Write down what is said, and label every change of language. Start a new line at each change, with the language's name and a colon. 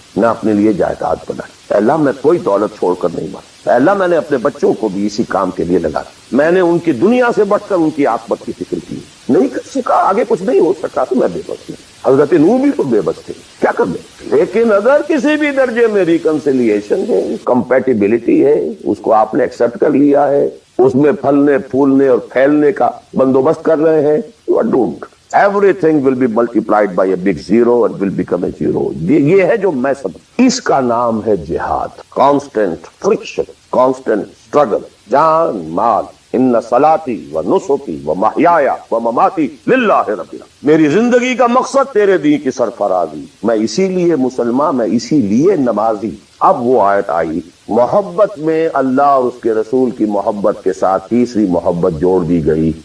Urdu: نہ اپنے لیے جائیداد بنائی، اے اللہ میں کوئی دولت چھوڑ کر نہیں مارا، اے اللہ میں نے اپنے بچوں کو بھی اسی کام کے لیے لگا، میں نے ان کی دنیا سے بڑھ کر ان کی عاقبت کی فکر کی، نہیں کر سکا، آگے کچھ نہیں ہو سکا تو میں بے بس ہوں۔ حضرت نوح بھی تو بے بس تھے، کیا کر دیں، لیکن اگر کسی بھی درجے میں ریکنسیلیشن ہے، کمپیٹیبلٹی ہے، اس کو آپ نے ایکسپٹ کر لیا ہے، اس میں پھلنے پھولنے اور پھیلنے کا بندوبست کر رہے ہیں،
English: you are doomed. Everything will be multiplied by a big zero and will become a zero.
Urdu: یہ ہے جو میں سمجھ، اس کا نام ہے جہاد،
English: constant friction, constant struggle,
Urdu: جان مال،
Arabic: ان صلاتی و نسکی و محیایا و مماتی للہ رب العالمین،
Urdu: میری زندگی کا مقصد تیرے دین کی سرفرازی، میں اسی لیے مسلمان، میں اسی لیے نمازی۔ اب وہ آیت آئی، محبت میں اللہ اور اس کے رسول کی محبت کے ساتھ تیسری محبت جوڑ دی گئی،